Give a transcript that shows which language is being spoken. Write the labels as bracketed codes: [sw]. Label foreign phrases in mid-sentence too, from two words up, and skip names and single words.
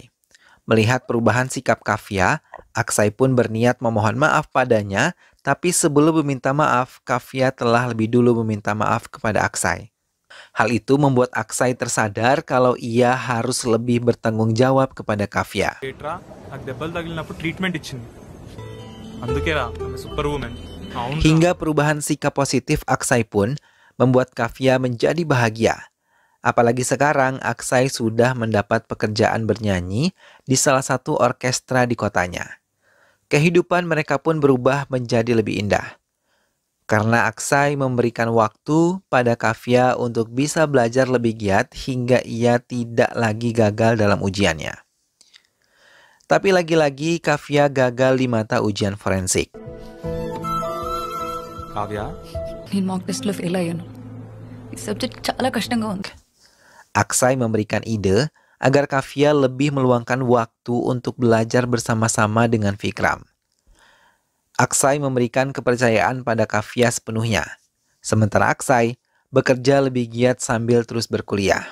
[id] Melihat perubahan sikap Kavya, Aksai pun berniat memohon maaf padanya, tapi sebelum meminta maaf, Kavya telah lebih dulu meminta maaf kepada Aksai. Hal itu membuat Aksai tersadar kalau ia harus lebih bertanggung jawab kepada Kavya. [te] ఏట్రా నాకు దెబ్బలు తగిలినప్పుడు ట్రీట్మెంట్ ఇచ్చింది అందుకేరా ఆమె [en] super woman [te] అవును [id] Hingga perubahan sikap positif Aksai pun membuat Kavya menjadi bahagia. Apalagi sekarang Aksai sudah mendapat pekerjaan bernyanyi di salah satu orkestra di kotanya. Kehidupan mereka pun berubah menjadi lebih indah. Karena Aksai memberikan waktu pada Kavya untuk bisa belajar lebih giat hingga ia tidak lagi gagal dalam ujiannya. Tapi lagi-lagi Kavya gagal di mata ujian forensik. [te] కావ్య నేను [en] mock testలో fail [te] అయ్యాను ఈ సబ్జెక్ట్ చాలా కష్టంగా ఉంది [id] Aksai memberikan ide agar Kavya lebih meluangkan waktu untuk belajar bersama-sama dengan Vikram. Aksai memberikan kepercayaan pada Kavya sepenuhnya Sementara Aksai bekerja lebih giat sambil terus berkuliah.